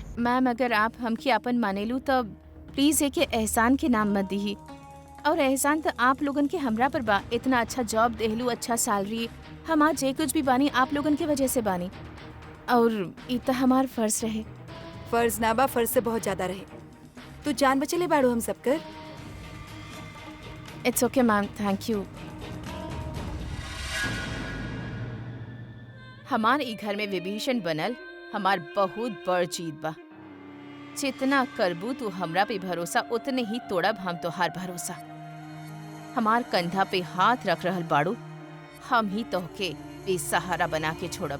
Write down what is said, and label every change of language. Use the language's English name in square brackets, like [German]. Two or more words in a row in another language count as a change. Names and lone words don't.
[Bhojpuri] मैम अगर आप हमके अपन मानेलू तो प्लीज एक एहसान के नाम मत दी। और एहसान तो आप लोगन के हमरा पर बा। इतना अच्छा जॉब देहलू, अच्छा सैलरी, हम आज जे कुछ भी बानी आप लोगन के वजह से बानी। और ई तो हमार फर्ज रहे। फर्ज ना बा, फर्ज से बहुत ज्यादा रहे। तू जान बचले बाड़ू हम सब कर। [English] It's okay ma'am, thank you. [Bhojpuri] हमार ई घर में विभीषण बनल हमार बहुत बड़ जीत बा। जितना करबू तू हमरा पे भरोसा, उतने ही तोड़ब हम तोहार भरोसा। हमार कंधा पे हाथ रख रहल बाड़ू, हम ही तोहके बेसहारा बना के छोड़ब।